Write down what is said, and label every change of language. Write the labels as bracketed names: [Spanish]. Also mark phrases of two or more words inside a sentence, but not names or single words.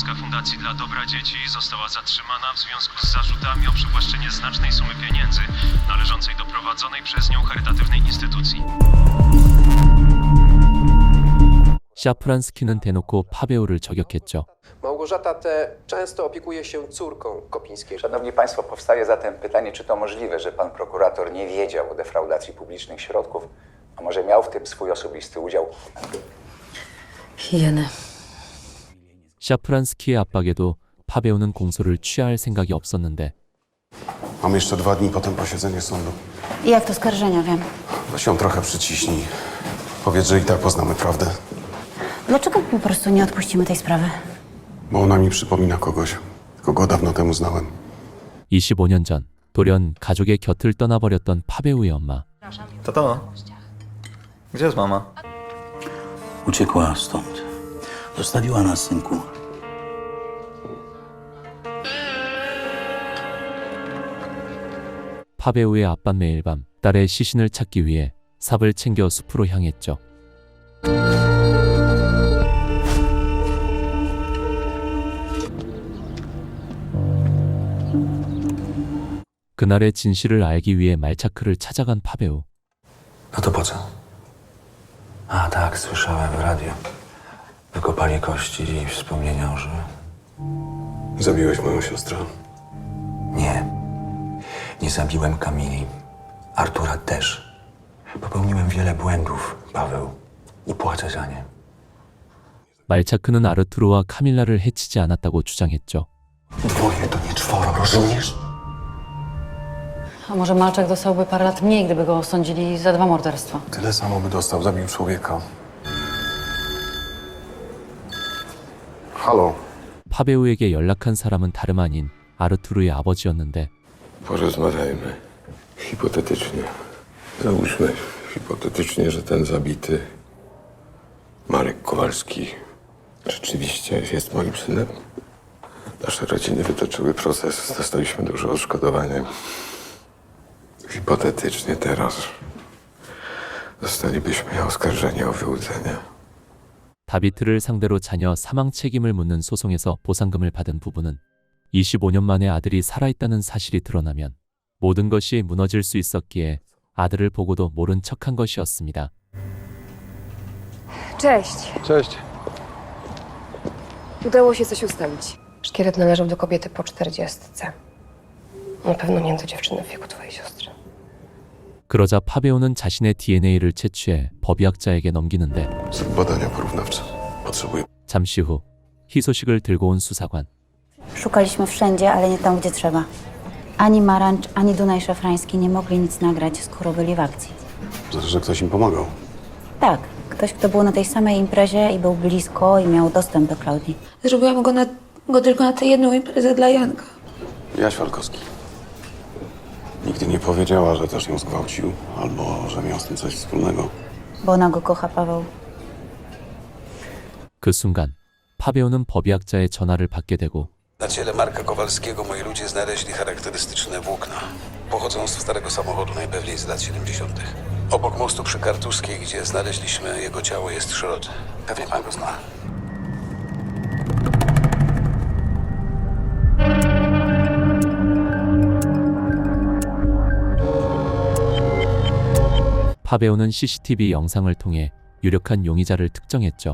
[Polish] Fundacji dla Dobra Dzieci została zatrzymana w związku z zarzutami o przywłaszczenie znacznej sumy pieniędzy należącej do prowadzonej przez nią charytatywnej instytucji. [Korean] 샤프란스키는 대놓고 파베오를 저격했죠. [Polish] Małgorzata T. często opiekuje się córką Kopińskiej. Szanowni Państwo, powstaje zatem pytanie, czy to możliwe, że pan prokurator nie wiedział o defraudacji publicznych środków, a może miał w tym swój osobisty udział? Hieny. [Korean] 샤프란스키의 압박에도 파베오는 공소를 취할 생각이 없었는데 [Polish] Mam jeszcze 2 dni, potem posiedzenie sądu. Jak to skarżenia, wiem. Weź ją trochę przyciśnij. Powiedz, że i tak poznamy prawdę. Dlaczego po prostu nie odpuścimy tej sprawy? Bo ona mi przypomina kogoś, kogo dawno temu znałem. [Korean] 25년 전 돌연 가족의 곁을 떠나버렸던 파베오의 엄마. [Polish] Tato, gdzie jest mama? Uciekła stąd. Zostawiła nas, synku. [Korean] 파베오의 아빠 매일 밤 딸의 시신을 찾기 위해 삽을 챙겨 숲으로 향했죠. 그날의 진실을 알기 위해 말차크를 찾아간 파베오. [Polish] No to po co? A tak, słyszałem w radio. Wykopali kości i wspomnienia o życiu. Zabiłeś moją siostrę? Nie. Nie zabiłem Kamili. Artura też. Popełniłem wiele błędów, Paweł. I płacę za nie. [Korean] 말차크는 아르투르와 카밀라를 해치지 않았다고 주장했죠. [Polish] Dwoje to nie 4, rozumiesz? A może Malczak dostałby parę lat mniej, gdyby go osądzili za 2 morderstwa? Tyle samo by dostał, zabił człowieka. Halo. [Korean] 파베오에게 연락한 사람은 다름 아닌 아르투르의 아버지였는데 [Polish] Porozmawiajmy. Hipotetycznie. Załóżmy hipotetycznie, że ten zabity Marek Kowalski rzeczywiście jest moim synem. Nasze rodziny wytoczyły proces, dostaliśmy duże odszkodowanie. Hipotetycznie teraz zostalibyśmy oskarżeni o wyłudzenie. [Korean] 다비트를 상대로 자녀 사망 책임을 묻는 소송에서 보상금을 받은 부부는 25년 만에 아들이 살아있다는 사실이 드러나면 모든 것이 무너질 수 있었기에 아들을 보고도 모른 척한 것이었습니다. [Polish] Cześć. Cześć. Udało się coś ustalić. Szkielet należał do kobiety po 40. Na pewno nie do dziewczyny w wieku twojej siostry. [Korean] 그러자 파베오는 자신의 DNA를 채취해 법의학자에게 넘기는데 [Polish] Badania porównawcze. Potrzebuję. [Korean] 잠시 후 희소식을 들고 온 수사관. [Polish] Szukaliśmy wszędzie, ale nie tam, gdzie trzeba. Ani Marancz, ani Dunaj Szafrański nie mogli nic nagrać, skoro byli w akcji. Znaczy, że ktoś im pomagał. Tak, ktoś, kto był na tej samej imprezie i był blisko i miał dostęp do Klaudii. Zrobiłam go tylko na tę jedną imprezę dla Janka. Jaś Walkowski. Nigdy nie powiedziała, że też ją zgwałcił, albo że miał z tym coś wspólnego. Bo ona go kocha, Paweł. [Korean] 그 순간 파베오는 법의학자의 전화를 받게 되고 [Polish] Na ciele Marka Kowalskiego moi ludzie znaleźli charakterystyczne włókna. Pochodzą z starego samochodu, najpewniej z lat 70. Obok mostu przy Kartuskiej, gdzie znaleźliśmy jego ciało, jest szrot. Pewnie pan go zna. [Korean] 파베오는 CCTV 영상을 통해 유력한 용의자를 특정했죠.